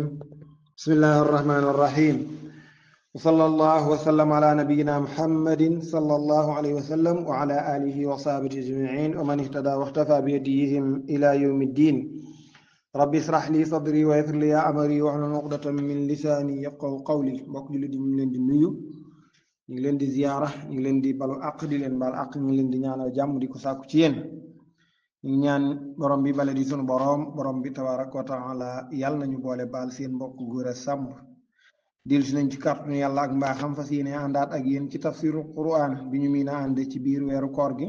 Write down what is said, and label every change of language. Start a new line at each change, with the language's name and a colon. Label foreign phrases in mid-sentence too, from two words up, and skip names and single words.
Arabic: بسم الله الرحمن الرحيم، وصلى الله وسلم على نبينا محمد صلى الله عليه وسلم وعلى آله وصحبه أجمعين ومن اهتدى واختفى بهديهم إلى يوم الدين. رب اشرح لي صدري ويسر لي أمري واحلل عقدة من لساني يفقهوا قولي.
Wolof: mbokk jullit yi ñu ngi leen di nuyu, ñu ngi leen di ziyaara, ñu ngi leen di balu àq di leen baal àq, ñu ngi leen di ñaanal jàmm di ko sàkku ci yéen. ñu ñaan borom bi bale di sunu borom bi
Arabic: تبارك وتعالى
Wolof: yàlla nañu boole baal seen mbokk góor a sàmb dil si nañ ci kàttanu yàlla ak mbaaxam fas yéene àndaat ak yéen ci
Arabic: تفسير القرآن
Wolof: bi ñu miin a ànd ci biir weeru koor gi.